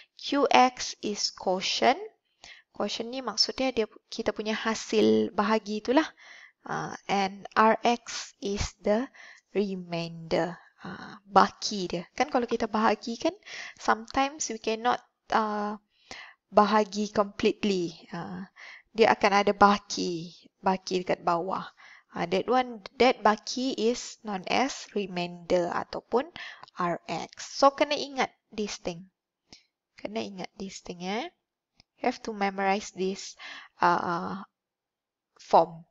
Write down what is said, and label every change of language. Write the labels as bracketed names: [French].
[English] Qx is quotient. [Malay] Quotient ni maksudnya kita punya hasil bahagi itulah. [English] And Rx is the remainder. [Malay] Baki dia. Kan kalau kita bahagi kan, [English] sometimes we cannot [Malay] bahagi completely. Dia akan ada baki dekat bawah. [English] That baki is known as remainder ataupun Rx. So, kena ingat this thing. You have to memorize this form.